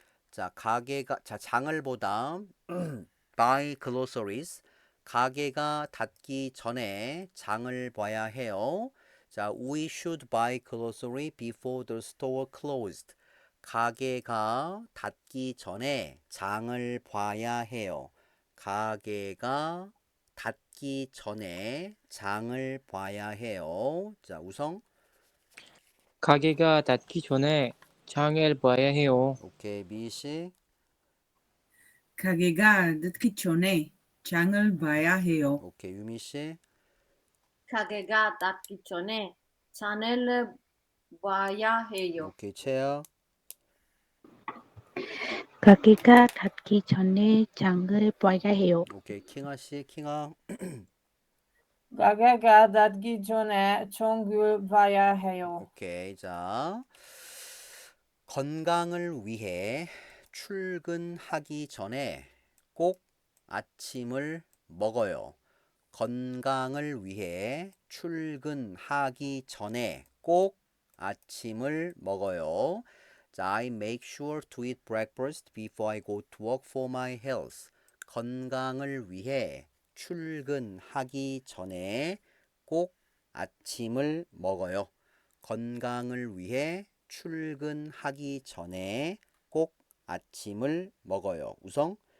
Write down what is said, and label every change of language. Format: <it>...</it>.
<ko>자, 가게가 자, 장을 보다</ko> <en>buy groceries.</en> <ko>가게가 닫기 전에 장을 봐야 해요.</ko> <en>자, we should buy grocery before the store closed.</en> <ko>가게가 닫기 전에 장을 봐야 해요. 가게가 닫기 전에 장을 봐야 해요. 자, 우성. 가게가 닫기 전에 장을 봐야 해요. 오케이, 미씨. 가게가 닫기 전에 장을 봐야 해요. 오케이, 유미씨. 가게가 닫기 전에 장을 봐야 해요. 오케이, 채영. 가게가 닫기 전에 장을 봐야 해요. 오케이, 킹아씨. 킹아. 가게가 닫기 전에 장을 봐야 해요. 오케이, 자, 건강을 위해 출근하기 전에 꼭 아침을 먹어요. 건강을 위해 출근하기 전에 꼭 아침을 먹어요.</ko> <en>자, I make sure to eat breakfast before I go to work for my health.</en> <ko>건강을 위해 출근하기 전에 꼭 아침을 먹어요. 건강을 위해 출근하기 전에 꼭 아침을 먹어요. 우성?</ko>